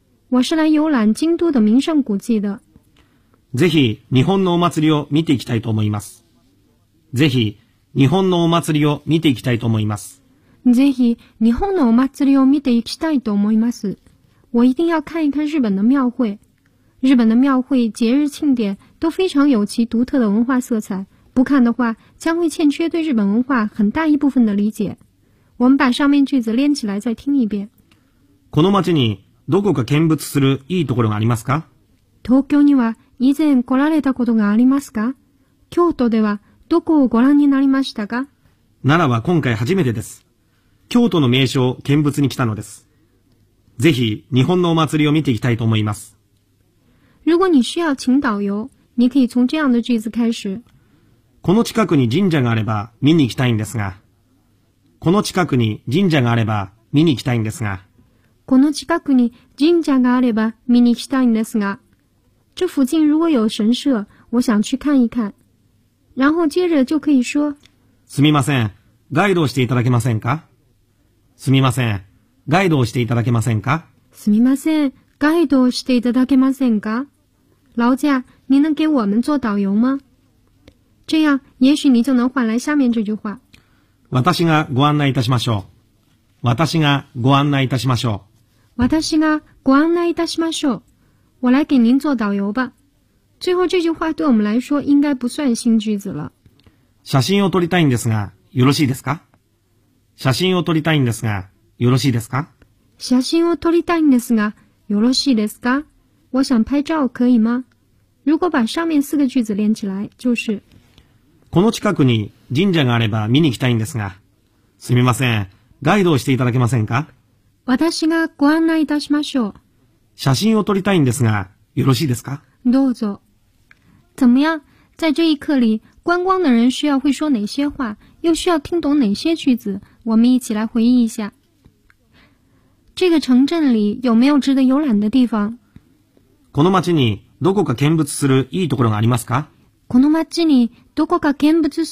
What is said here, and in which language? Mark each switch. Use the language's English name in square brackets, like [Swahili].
[Chinese] 我是来游览京都的名胜古迹的。 [Japanese] ぜひ日本のお祭りを見ていきたいと思います。ぜひ日本のお祭りを見ていきたいと思います。ぜひ日本のお祭りを見ていきたいと思います。 [Chinese] 我一定要看一看日本的庙会。日本的庙会、节日庆典都非常有其独特的文化色彩。不看的话，将会欠缺对日本文化很大一部分的理解。我们把上面句子连起来再听一遍。 [Japanese] この町にどこか見物するいいところがありますか？東京には以前来られたことがありますか？京都ではどこをご覧になりましたか？奈良は今回初めてです。京都の名所を見物に来たのです。ぜひ日本のお祭りを見ていきたいと思います。 [Chinese] 如果你需要请导游，你可以从这样的句子开始。 [Japanese] この近くに神社があれば見に行きたいんですが。この近くに神社があれば見に行きたいんですが。この近くに神社があれば見に行きたいんですが。 [Chinese] 这附近如果有神社，我想去看一看。然后接着就可以说。 [Japanese] すみません、ガイドをしていただけませんか。すみません、ガイドをしていただけませんか。すみません、ガイドをしていただけませんか。 [Chinese] 劳驾，您能给我们做导游吗？这样，也许你就能换来下面这句话。 [Japanese] 私がご案内いたしましょう。私がご案内いたしましょう。私がご案内いたしましょう。 [Chinese] 我来给您做导游吧。最后这句话对我们来说应该不算新句子了。 [Japanese] 写真を撮りたいんですが、よろしいですか？写真を撮りたいんですが、よろしいですか？写真を撮りたいんですが、よろしいですか？ [Chinese] 我想拍照，可以吗？如果把上面四个句子连起来，就是。 [Japanese] この近くに神社があれば見に行きたいんですが、すみません、ガイドをしていただけませんか？私がご案内いたしましょう。写真を撮りたいんですが、よろしいですか？どうぞ。 [Chinese] 怎么样？在这一课里，观光的人需要会说哪些话，又需要听懂哪些句子？我们一起来回忆一下。这个城镇里有没有值得游览的地方？ [Japanese] この町にどこか見物するいいところがありますか？この町にどこか見物する。